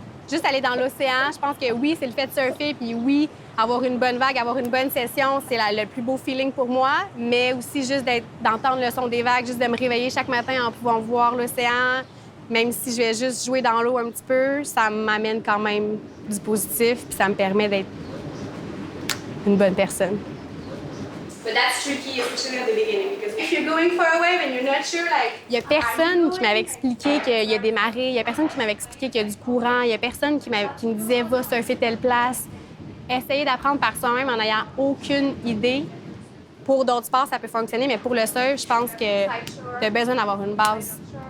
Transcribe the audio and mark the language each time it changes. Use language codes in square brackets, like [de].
[fr] Juste aller dans l'océan, je pense que oui, c'est le fait de surfer, puis oui, avoir une bonne vague, avoir une bonne session, c'est le plus beau feeling pour moi, mais aussi juste d'entendre le son des vagues, juste de me réveiller chaque matin en pouvant voir l'océan, même si je vais juste jouer dans l'eau un petit peu, ça m'amène quand même du positif, puis ça me permet d'être une bonne personne. [en] But that's tricky, especially at the beginning, because if you're going for a wave and you're not sure, like... [fr] Il y a personne qui m'avait expliqué qu'il y a des marées, il y a personne qui m'avait expliqué qu'il y a du courant, il y a personne qui me disait « va surfer telle place ». Essayer d'apprendre par soi-même en n'ayant aucune idée. Pour d'autres sports, ça peut fonctionner, mais pour le surf, je pense que tu as besoin d'avoir une base.